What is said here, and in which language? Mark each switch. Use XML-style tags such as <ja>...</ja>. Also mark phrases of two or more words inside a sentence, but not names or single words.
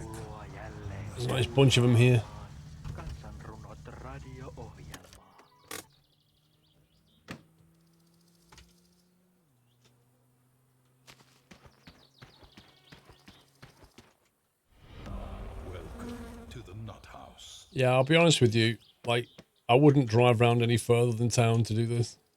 <en>There's a nice bunch of them here.</en> <fi>Kansanrunot radio-ohjelmaa.</fi> <en>Welcome to the nut house. Yeah, I'll be honest with you. Like, I wouldn't drive around any further than town to do this.</en>